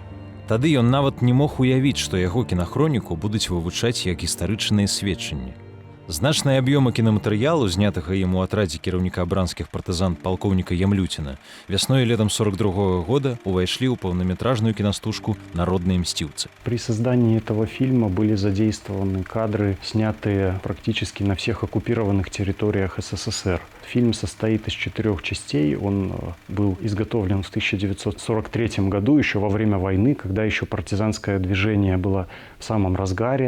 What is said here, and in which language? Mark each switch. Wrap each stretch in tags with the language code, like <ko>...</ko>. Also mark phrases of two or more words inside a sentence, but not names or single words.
<be>Тады ён нават не мог уявіць, што яго кінахроніку будуць вывучаць як гістарычныя сведчанні. Значныя аб'ёмы кінаматэрыялу, знятага ім у атрадзе кіраўніка бранскіх партызан палкоўніка Ямлюціна, вясной і летам 42-го года увайшлі ў паўнаметражную киностужку «Народные мстивцы».</be> <ru>При создании этого фильма были задействованы кадры, снятые практически на всех оккупированных территориях СССР. Фильм состоит из 4 частей. Он был изготовлен в 1943 году, еще во время войны, когда еще партизанское движение было в самом разгаре.</ru>